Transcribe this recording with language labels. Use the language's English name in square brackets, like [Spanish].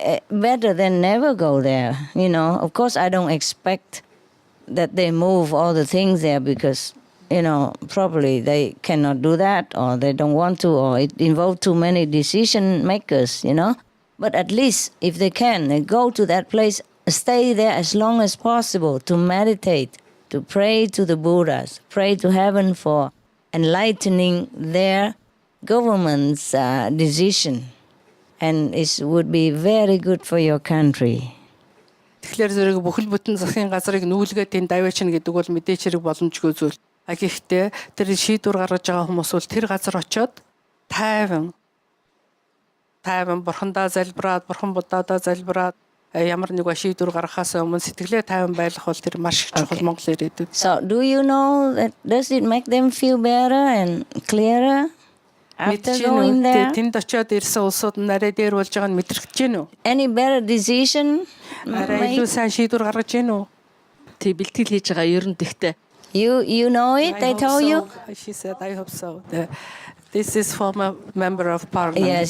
[English] better than never go there. Of course, I don't expect that they move all the things there because, probably they cannot do that or they don't want to or it involves too many decision makers, But at least if they can, they go to that place, stay there as long as possible to meditate, to pray to the Buddhas, pray to heaven for enlightening their government's decision. And it would be very good for your country. [Mongolian] Тэгэхээр зэрэг бүхэл бүтэн засгийн газрыг нүүлгээд энэ давьяачна гэдэг бол мэдээч хэрэг боломжгүй зүйл. Гэхдээ тэр шийдвэр гаргаж байгаа хүмүүс бол тэр газар очиод тайван бурхандаа залбираад, бурхан буддаадаа залбираад ямар нэг шийдвэр гаргахаас өмнө сэтгэлээ тайван байлгах бол тэр маш их чухал Монгол ирээдүйд. [English] So do you know that does it make them feel better and clearer? After going there? [Mongolian] Тэнд очиод ирсэн улсууд нарийн дээр болж байгааг нь мэдрэгдэж байна уу? [English] Any better decision? [Mongolian] Илүү сайн шийдвэр гаргаж байна уу? Тэг бэлтгэл хийж байгаа ер нь тэгтээ. [English] You know it? They told you? She said, I hope so. This is former member of parliament.